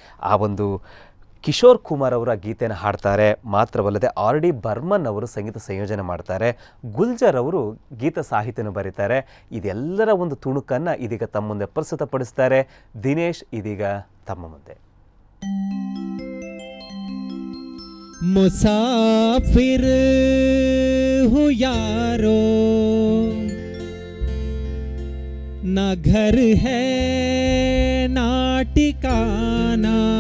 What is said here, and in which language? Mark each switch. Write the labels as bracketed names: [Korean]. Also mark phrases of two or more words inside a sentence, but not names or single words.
[Kannada] ಆ ಒಂದು ಕಿಶೋರ್ ಕುಮಾರ್ ಅವರ ಗೀತೆಯನ್ನು ಹಾಡ್ತಾರೆ. ಮಾತ್ರವಲ್ಲದೆ R.D. ಬರ್ಮನ್ ಅವರು ಸಂಗೀತ ಸಂಯೋಜನೆ ಮಾಡ್ತಾರೆ. ಗುಲ್ಜರ್ ಅವರು ಗೀತ ಸಾಹಿತ್ಯನ ಬರೀತಾರೆ. ಇದೆಲ್ಲರ ಒಂದು ತುಣುಕನ್ನು ಇದೀಗ ತಮ್ಮ ಮುಂದೆ ಪ್ರಸ್ತುತಪಡಿಸ್ತಾರೆ ದಿನೇಶ್. ಇದೀಗ ತಮ್ಮ ಮುಂದೆ [Hindi] मुसाफिर हूँ यारो, ना घर है ना ठिकाना,